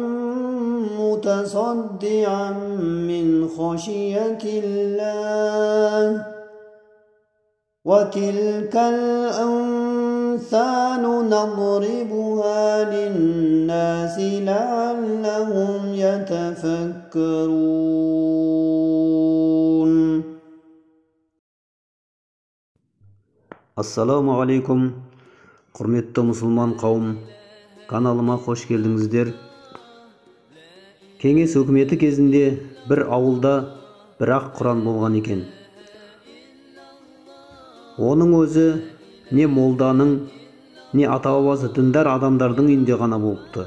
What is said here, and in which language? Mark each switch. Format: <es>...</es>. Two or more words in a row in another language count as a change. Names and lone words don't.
<ar>متصدعا من خشية الله وتلك الأمثال نضربها للناس لعلهم يتفكرون. السلام عليكم,</ar> <kk>құрметті мұсылман қауым, каналыма қош келдіңіздер. Кеңес өкіметі кезінде бір ауылда бір-ақ Құран болған екен. Оның өзі не молданың, не ата-бабасы діндар адамдардың үйінде ғана болыпты.</kk>